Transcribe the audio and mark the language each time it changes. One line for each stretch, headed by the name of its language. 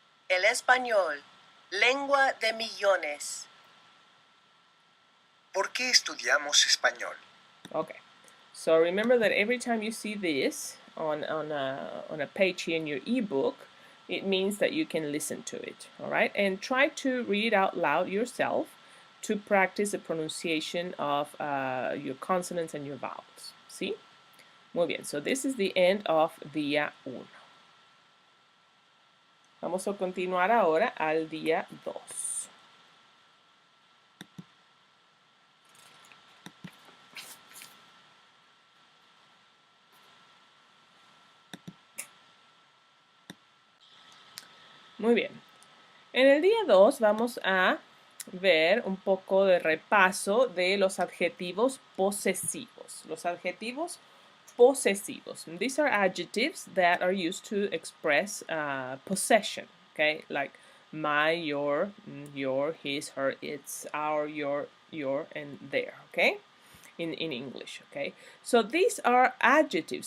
Spanish: El español, lengua de millones. ¿Por qué estudiamos español?
English: Okay, so remember that every time you see this on a page here in your ebook, it means that you can listen to it, all right? And try to read it out loud yourself to practice the pronunciation of your consonants and your vowels. See?
Spanish: Muy bien,
English: so this is the end of día 1.
Spanish: Vamos a continuar ahora al día 2. Muy bien. En el día 2 vamos a ver un poco de repaso de los adjetivos posesivos. Los adjetivos posesivos.
English: These are adjectives that are used to express possession, okay? Like my, your, his, her, its, our, your, and their, okay? In English, okay? So these are adjectives.